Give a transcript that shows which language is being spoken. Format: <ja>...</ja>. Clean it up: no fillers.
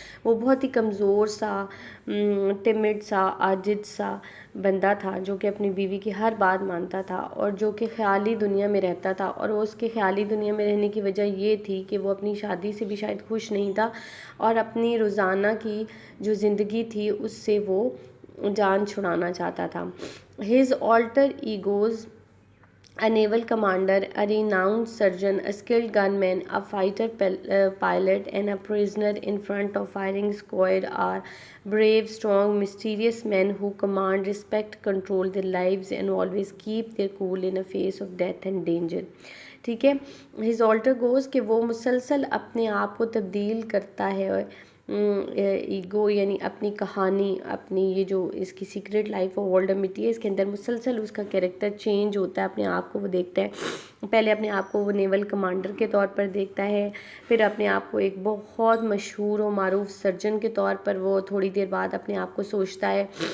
<ur>وہ بہت ہی کمزور سا، ٹمڈ سا، عاجز سا بندہ تھا جو کہ اپنی بیوی کی ہر بات مانتا تھا اور جو کہ خیالی دنیا میں رہتا تھا. اور اس کے خیالی دنیا میں رہنے کی وجہ یہ تھی کہ وہ اپنی شادی سے بھی شاید خوش نہیں تھا اور اپنی روزانہ کی جو زندگی تھی اس سے وہ جان چھڑانا چاہتا تھا.</ur> <en>His alter egos: a naval commander, a renowned surgeon, a skilled gunman, a fighter pilot, and a prisoner in front of firing squad are brave, strong, mysterious men who command respect, control their lives, and always keep their cool in the face of death and danger.</en> <ur>ٹھیک ہے.</ur> <en>his alter goes</en> <ur>کہ وہ مسلسل اپنے آپ کو تبدیل کرتا ہے. ایگو یعنی اپنی کہانی، اپنی یہ جو اس کی سیکریٹ لائف آف والٹر مٹی ہے اس کے اندر مسلسل اس کا کیریکٹر چینج ہوتا ہے. اپنے آپ کو وہ دیکھتا ہے، پہلے اپنے آپ کو وہ نیول کمانڈر کے طور پر دیکھتا ہے، پھر اپنے آپ کو ایک بہت مشہور و معروف سرجن کے طور پر وہ تھوڑی دیر بعد اپنے آپ کو سوچتا ہے.</ur>